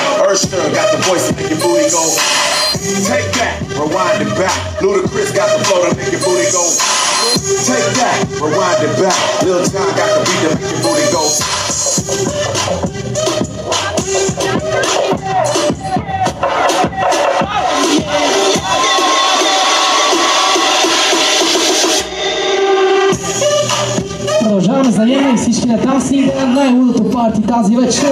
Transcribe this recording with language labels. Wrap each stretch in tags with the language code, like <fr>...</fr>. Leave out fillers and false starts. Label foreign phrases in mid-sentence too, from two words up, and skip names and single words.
<en>Usher got the voice to make your booty go. Take that, rewind it back. Ludacris got the flow to make your booty go. Take that, rewind it back. Lil John got the beat to make your booty go.</en> <bg>Продължаваме за Яна и всички на там снига най-лудото парти тази вечер.</bg>